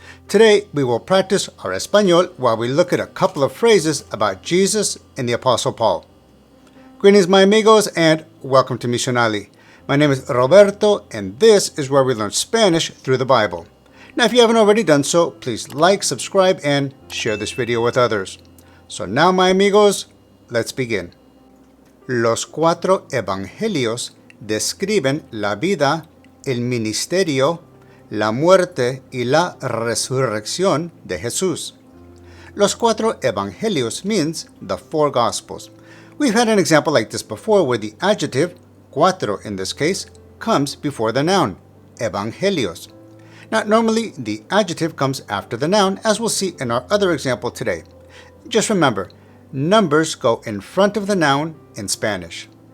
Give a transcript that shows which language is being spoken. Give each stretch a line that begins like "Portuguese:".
English: Today, we will practice our Espanol while we look at a couple of phrases about Jesus and the Apostle Paul. Greetings, my amigos, and welcome to Missionali. My name is Roberto, and this is where we learn Spanish through the Bible. Now, if you haven't already done so, please like, subscribe, and share this video with others. So now, my amigos, let's begin.
Spanish: Los cuatro evangelios describen la vida, el ministerio, la muerte y la resurrección de Jesús. Los cuatro evangelios
English: means the four gospels. We've had an example like this before where the adjective, cuatro in this case, comes before the noun, evangelios. Now, normally the adjective comes after the noun, as we'll see in our other example today. Just remember, numbers go in front of the noun in Spanish.